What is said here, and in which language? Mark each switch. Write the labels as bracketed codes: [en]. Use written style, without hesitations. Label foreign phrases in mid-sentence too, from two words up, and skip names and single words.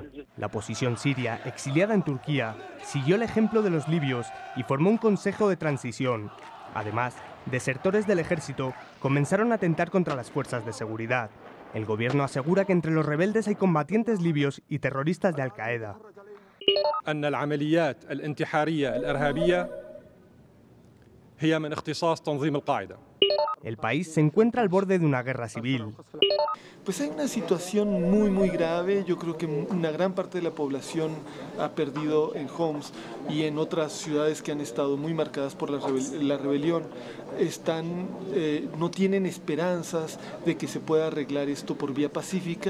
[es] La oposición siria, exiliada en Turquía, siguió el ejemplo de los libios y formó un consejo de transición. Además, desertores del ejército comenzaron a atentar contra las fuerzas de seguridad. El gobierno asegura que entre los rebeldes hay combatientes libios y terroristas de Al-Qaeda. [ar] أن العمليات الانتحارية الإرهابية هي من اختصاص تنظيم القاعدة. [es] El país se encuentra al borde de una guerra civil. Pues hay una situación muy grave. Yo creo que una gran parte de la población ha perdido en Homs y en otras ciudades que han estado muy marcadas por la rebelión. No tienen esperanzas de que se pueda arreglar esto por vía pacífica.